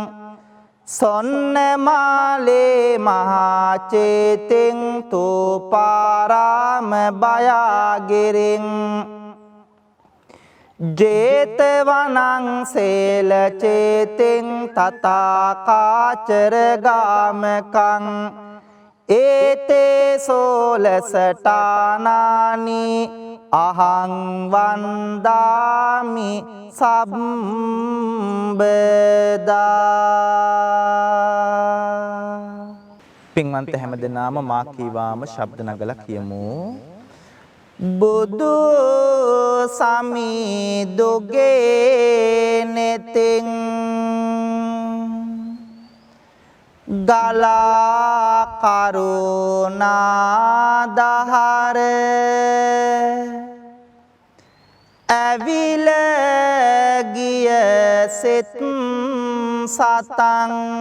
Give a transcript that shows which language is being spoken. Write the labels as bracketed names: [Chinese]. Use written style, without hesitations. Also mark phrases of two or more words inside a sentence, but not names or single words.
[Pali] සොන්නමාලේ මහා චේතින් තූපාරාම බයාගිරින් ජේතවනං සේල චේතින් තථාකාචර ගාමකං ඒතේ සෝලසටානානි අහං වන්දාමි සම්බදා. [Sinhala] පින්වන්ත හැමදෙනාම මා කීවාම ශබ්ද නගලා කියමු. බුදු සමිදුගේ නෙතින් ගලා කරුණාදහර ඇවිල ගිය සිත් සතං